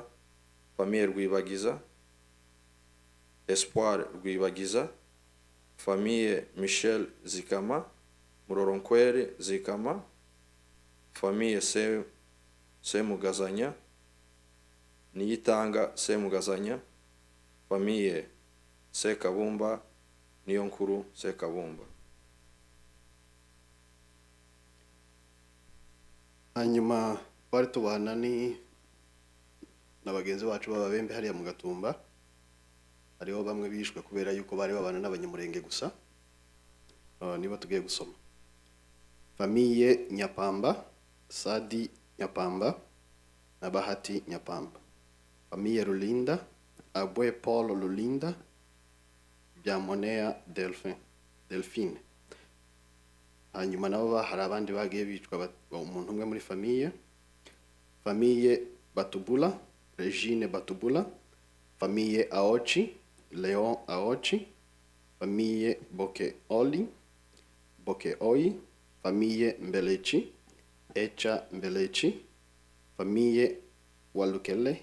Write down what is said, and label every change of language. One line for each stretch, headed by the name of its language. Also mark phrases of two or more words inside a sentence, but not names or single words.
Rundi: Famille Rwibagiza, Espoir Rwibagiza. Famille Michel Zikama, Muroronkwere Zikama. Famille Semugazanya, Niyitanga Semugazanya. Famille Sekabumba, Niyonkuru Sekabumba. Hanyuma bari tubana na bagenzi bacu b'ababembe hariya mu Gatumba. Hariho bamwe bishwe kubera yuko bari babana n'abanyamurenge gusa. Niba tugiye gusoma. Famille Nyapamba, Sadi Nyapamba na Bahati Nyapamba. Famille Lulinda, Abwe Paul Lulinda, Byamonea Delphine. Hanyuma nabo hari abandi bagiye bicwa umuntu umwe muri famille. Famille Batubula, Regine Batubula, famille Aochi, Leon Aochi, famille Boke Oi, famille Mbelechi, Echa Mbelechi, famille Walukele,